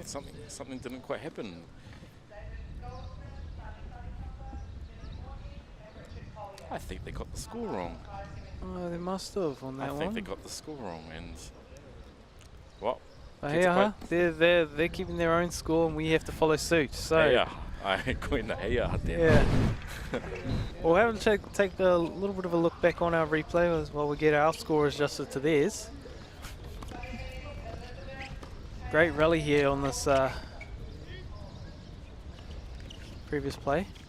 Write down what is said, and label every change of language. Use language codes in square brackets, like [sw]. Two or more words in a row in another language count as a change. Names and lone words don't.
[en] something didn't quite happen. I think they got the score wrong. Oh, they must have on that I one. think they got the score wrong, and well, But kids hey, are they're keeping their own score, and we have to follow suit. So [mi] heia, koina heia then. [en] yeah. We'll have to take a little bit of a look back on our replay while we get our score adjusted to theirs. Great rally here on this previous play.